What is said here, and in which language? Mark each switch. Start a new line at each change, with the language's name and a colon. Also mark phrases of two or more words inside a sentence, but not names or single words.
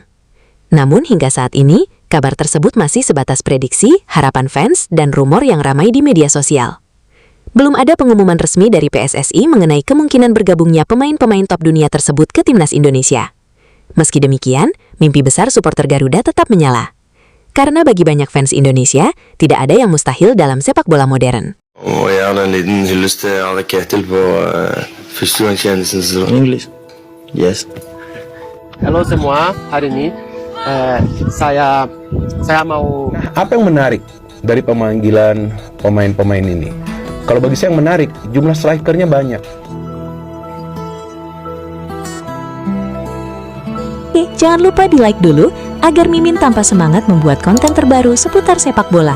Indonesian: Namun hingga saat ini, kabar tersebut masih sebatas prediksi, harapan fans, dan rumor yang ramai di media sosial. Belum ada pengumuman resmi dari PSSI mengenai kemungkinan bergabungnya pemain-pemain top dunia tersebut ke timnas Indonesia. Meski demikian, mimpi besar supporter Garuda tetap menyala. Karena bagi banyak fans Indonesia, tidak ada yang mustahil dalam sepak bola modern.
Norwegian: Og gjerne en liten hyllest til Arne Ketil på førstegangstjenesten.
English: English. Yes.
Indonesian: Halo semua, hari ini saya mau Apa yang menarik dari pemanggilan pemain-pemain ini? Kalau bagi saya yang menarik, jumlah strikernya banyak. Jangan lupa di-like dulu agar Mimin tampak semangat membuat konten terbaru seputar sepak bola.